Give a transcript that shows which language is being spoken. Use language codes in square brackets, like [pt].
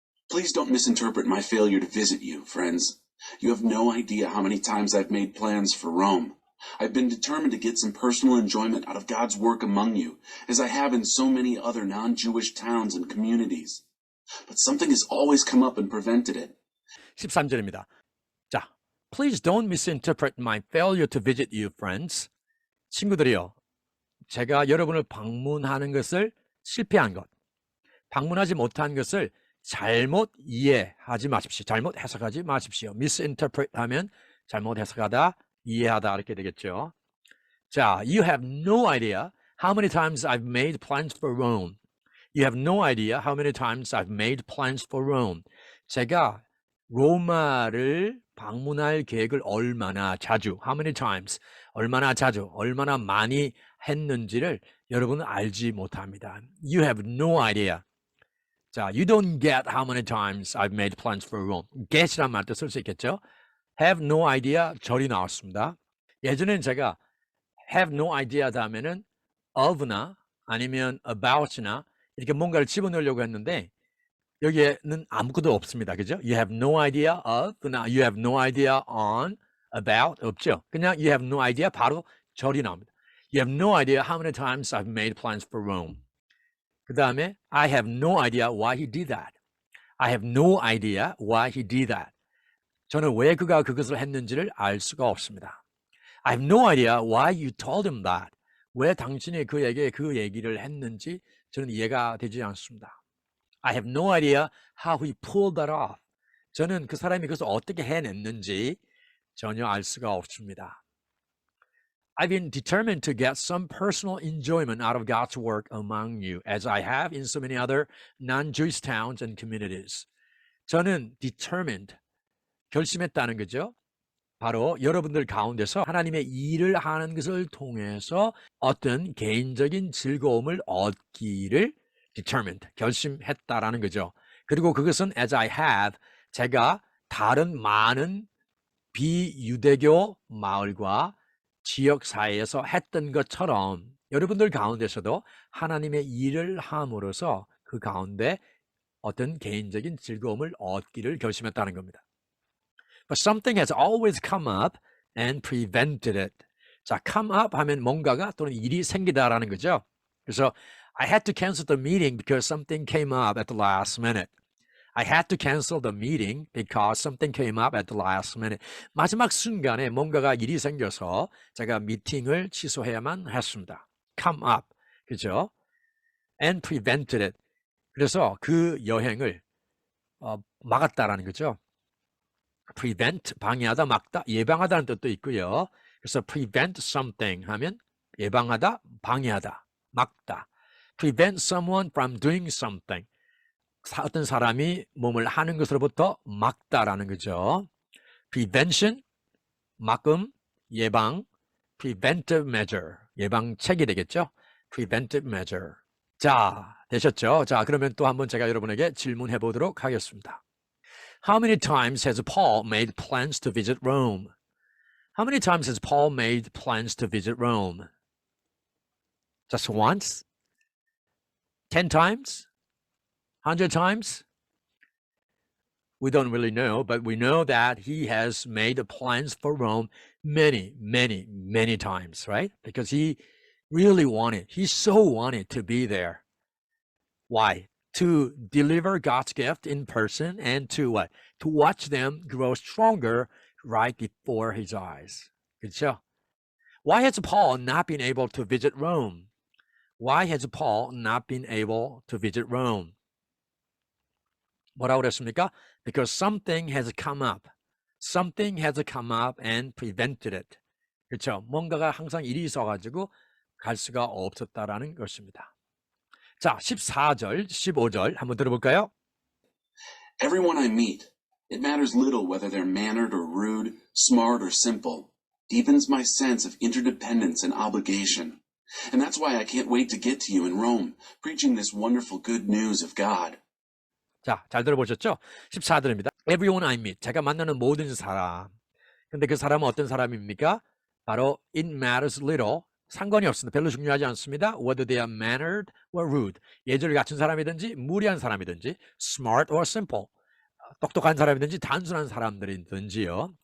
[en] Please don't misinterpret my failure to visit you, friends. You have no idea how many times I've made plans for Rome. I've been determined to get some personal enjoyment out of God's work among you, as I have in so many other non-Jewish towns and communities. But something has always come up and prevented it. [ko] 13절입니다. [en] 자, Please don't misinterpret my failure to visit you, friends. [ko] 친구들이요, 제가 여러분을 방문하는 것을 실패한 것, 방문하지 못한 것을 잘못 이해하지 마십시오. 잘못 해석하지 마십시오. misinterpret 하면 잘못 해석하다, 이해하다 이렇게 되겠죠. [en] 자, you have no idea how many times I've made plans for Rome. You have no idea how many times I've made plans for Rome. [ko] 제가 로마를 방문할 계획을 얼마나 자주, [en] how many times, [ko] 얼마나 자주, 얼마나 많이 했는지를 여러분은 알지 못합니다. [en] You have no idea. 자, you don't get how many times I've made plans for Rome. [ko] get이란 말도 쓸 수 있겠죠. [en] have no idea [ko] 절이 나왔습니다. 예전에는 제가 [en] have no idea [ko] 다음에는 of나 아니면 about나 이렇게 뭔가를 집어넣으려고 했는데 여기에는 아무것도 없습니다. 그죠? [en] You have no idea of, you have no idea on, about 없죠. [ko] 그냥 [en] you have no idea [ko] 바로 절이 나옵니다. [en] You have no idea how many times I've made plans for Rome. [ko] 그 다음에 [en] I have no idea why he did that. I have no idea why he did that. [ko] 저는 왜 그가 그것을 했는지를 알 수가 없습니다. [en] I have no idea why you told him that. [ko] 왜 당신이 그에게 그 얘기를 했는지 저는 이해가 되지 않습니다. [en] I have no idea how he pulled that off. [ko] 저는 그 사람이 그것을 어떻게 해냈는지 전혀 알 수가 없습니다. [en] I've been determined to get some personal enjoyment out of God's work among you, as I have in so many other non-Jewish towns and communities. [ko] 저는 determined, 결심했다는 거죠. 바로 여러분들 가운데서 하나님의 일을 하는 것을 통해서 어떤 개인적인 즐거움을 얻기를 determined, 결심했다라는 거죠. 그리고 그것은 [en] as I have, [ko] 제가 다른 많은 비유대교 마을과 지역 사회에서 했던 것처럼 여러분들 가운데서도 하나님의 일을 함으로써 그 가운데 어떤 개인적인 즐거움을 얻기를 결심했다는 겁니다. [en] But something has always come up and prevented it. [ko] 자, come up 하면 뭔가가 또는 일이 생기다라는 거죠. 그래서 [en] I had to cancel the meeting because something came up at the last minute. I had to cancel the meeting because something came up at the last minute. [ko] 마지막 순간에 뭔가가 일이 생겨서 제가 미팅을 취소해야만 했습니다. [en] Come up, [ko] 그죠? [en] And prevented it. [ko] 그래서 그 여행을 막았다라는 거죠. prevent, 방해하다, 막다, 예방하다는 뜻도 있고요. 그래서 [en] prevent something [ko] 하면 예방하다, 방해하다, 막다. [en] prevent someone from doing something. [ko] 어떤 사람이 몸을 하는 것으로부터 막다라는 거죠. prevention, 막음, 예방, [en] preventive measure, [ko] 예방책이 되겠죠. [en] preventive measure. [ko] 자, 되셨죠? 자, 그러면 또 한번 제가 여러분에게 질문해 보도록 하겠습니다. [en] How many times has Paul made plans to visit Rome? How many times has Paul made plans to visit Rome? Just once? 10 times? 100 times? We don't really know, but we know that he has made plans for Rome many, many, many times, right? Because he really wanted, he so wanted to be there. Why? To deliver God's gift in person and to what? To watch them grow stronger right before his eyes. [ko] 그렇죠? [en] Why has Paul not been able to visit Rome? Why has Paul not been able to visit Rome? [ko] 뭐라고 그랬습니까? [en] Because something has come up. Something has come up and prevented it. [ko] 그렇죠? 뭔가가 항상 일이 있어가지고 갈 수가 없었다라는 것입니다. 자, 14절, 15절 한번 들어볼까요? [en] Everyone I meet, it matters little whether they're mannered or rude, smart or simple, deepens my sense of interdependence and obligation. And that's why I can't wait to get to you in Rome, preaching this wonderful good news of God. [ko] 자, 잘 들어보셨죠? 14절입니다. [en] Everyone I meet, [ko] 제가 만나는 모든 사람. 근데 그 사람은 어떤 사람입니까? 바로 [en] it matters little, [ko] 상관이 없습니다. 별로 중요하지 않습니다. [en] Whether they are mannered or rude, [ko] 예절을 갖춘 사람이든지 무리한 사람이든지 [en] smart or simple, [ko] 똑똑한 사람이든지 단순한 사람들이든지요.